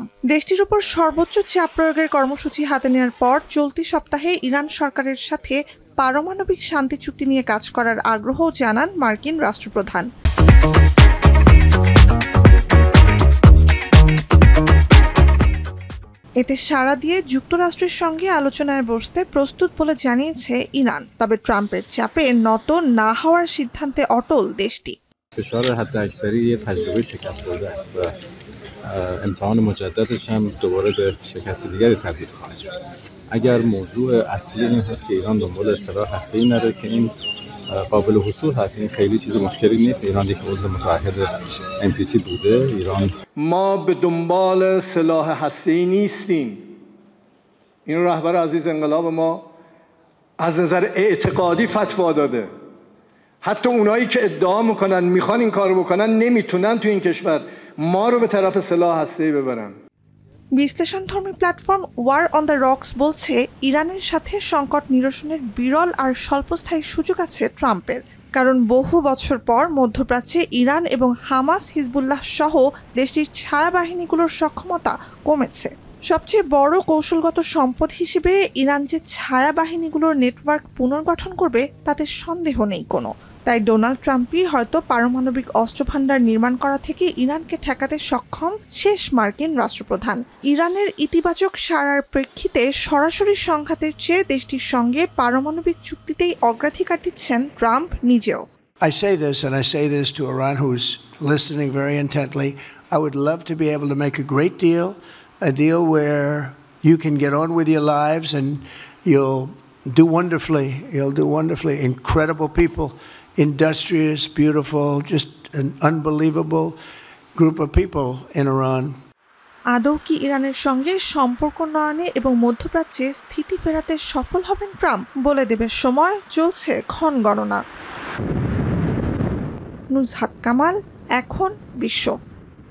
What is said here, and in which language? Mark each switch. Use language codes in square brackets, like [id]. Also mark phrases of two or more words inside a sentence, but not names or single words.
[bn] দেশটির ওপর সর্বোচ্চ চাপ প্রয়োগের কর্মসূচি হাতে নেওয়ার পর চলতি সপ্তাহে ইরান সরকারের সাথে পারমাণবিক শান্তি চুক্তি নিয়ে কাজ করার আগ্রহ জানান মার্কিন রাষ্ট্রপ্রধান। এতে সাড়া দিয়ে যুক্তরাষ্ট্রের সঙ্গে আলোচনায় বসতে প্রস্তুত বলে জানিয়েছে ইরান। তবে ট্রাম্পের চাপে নত না হওয়ার সিদ্ধান্তে অটল দেশটি। [fa] فشار حداکثری یه تجربه شکست خورده است و امتحان مجددش هم دوباره به شکست دیگری تبدیل خواهد شد. اگر موضوع اصلی این هست که ایران دنبال سلاح هسته‌ای نره که این قابل حصول هست، این خیلی چیز مشکلی نیست. ایران یک عضو متعهد NPT بوده. ایران ما به دنبال سلاح هسته‌ای نیستیم. این رهبر عزیز انقلاب ما از نظر اعتقادی فتوا داده. حتی اونایی که ادعا میکنن میخوان این کارو بکنن نمیتونن تو این کشور ما رو به طرف سلاح هسته‌ای ببرن। [bn] বিশ্লেষণধর্মী প্ল্যাটফর্ম ওয়ার অন দ্য রকস বলছে, ইরানের সাথে সংকট নিরসনের বিরল আর স্বল্পস্থায়ী সুযোগ আছে ট্রাম্পের। কারণ বহু বছর পর মধ্যপ্রাচ্যে ইরান এবং হামাস, হিজবুল্লাহ সহ দেশটির ছায়া বাহিনীগুলোর সক্ষমতা কমেছে। সবচেয়ে বড় কৌশলগত সম্পদ হিসেবে ইরান যে ছায়া বাহিনীগুলোর নেটওয়ার্ক পুনর্গঠন করবে তাতে সন্দেহ নেই কোনো। তাই ডোনাল্ড ট্রাম্পই হয়তো পারমাণবিক অস্ত্রভান্ডার নির্মাণ করা থেকে ইরানকে ঠেকাতে সক্ষম শেষ মার্কিন রাষ্ট্রপ্রধান। ইরানের ইতিবাচক সাড়ার প্রেক্ষিতে সরাসরি সংঘাতের চেয়ে দেশটির সঙ্গে পারমাণবিক চুক্তিতেই অগ্রাধিকার দিচ্ছেন ট্রাম্প নিজেও। [en] I say this, and I say this to Iran, who's listening very intently. I would love to be able to make a great deal, a deal where you can get on with your lives and you'll do wonderfully. You'll do wonderfully. Incredible people, industrious, beautiful, just an unbelievable group of people in Iran. [bn] আদৌ কি ইরানের সঙ্গে সম্পর্ক নয়নে এবং মধ্যপ্রাচ্যে স্থিতি ফেরাতে সফল হবেন ট্রাম্প? বলে দেবে সময়। চলছে ক্ষণ গণনা। নুজহাত কামাল, এখন বিশ্ব।